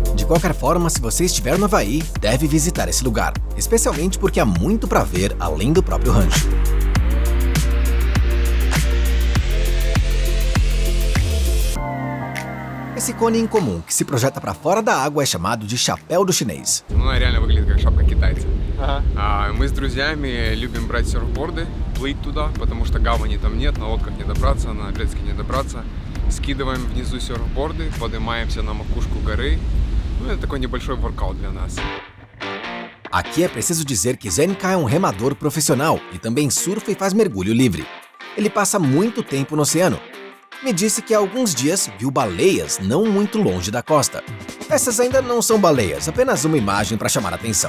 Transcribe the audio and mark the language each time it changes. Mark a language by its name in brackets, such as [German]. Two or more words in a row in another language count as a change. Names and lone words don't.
[Portuguese] qualquer forma, se você estiver no Havaí, deve visitar esse lugar, especialmente porque há muito para ver além do próprio rancho. Esse cone incomum que se projeta para fora da água é chamado de chapéu do chinês. [Russian] Она реально выглядит как шапка китайца. Мы с друзьями любим брать серфборды, плыть туда, потому что гавани там нет, на лодках не добраться, на джетски не добраться. Скидываем внизу серфборды, поднимаемся на макушку горы. Ну, это такой небольшой воркаут для нас. [Portuguese] Aqui é preciso dizer que Zenica é um remador profissional e também surfa e faz mergulho livre. Ele passa muito tempo no oceano. Me disse que há alguns dias viu baleias não muito longe da costa. Essas ainda não são baleias, apenas uma imagem para chamar a atenção.